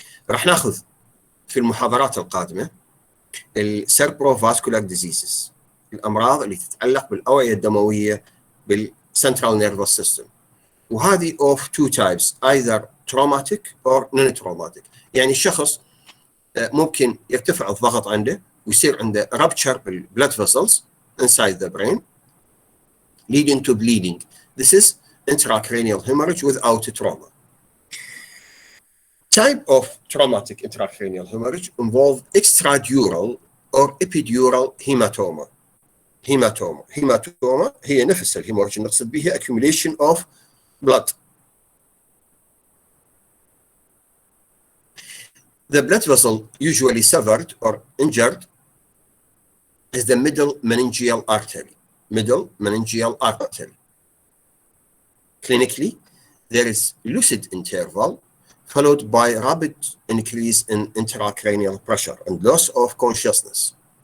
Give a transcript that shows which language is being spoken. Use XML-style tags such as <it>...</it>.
<ar>راح ناخذ في المحاضرات القادمة السيربروفاسكولار ديزيزز، الأمراض اللي تتعلق بالأوعية الدموية بالسنترال نيرفس سيستم، وهذه</ar> <en>of two types, either traumatic or non-traumatic.</en> <ar>يعني الشخص ممكن يرتفع الضغط عنده ويصير عنده rupture بالبلد</ar> <en>vessels inside the brain leading to bleeding. This is intracranial hemorrhage without trauma. Type of traumatic intracranial hemorrhage involve extradural or epidural hematoma. Hematoma</en> <ar>هي نفس الهيموريج نقصد بها</ar> <en>accumulation of blood. The blood vessel usually severed or injured is the middle meningeal artery. Clinically, there is lucid interval followed by rapid increase in intracranial pressure and loss of consciousness.</en>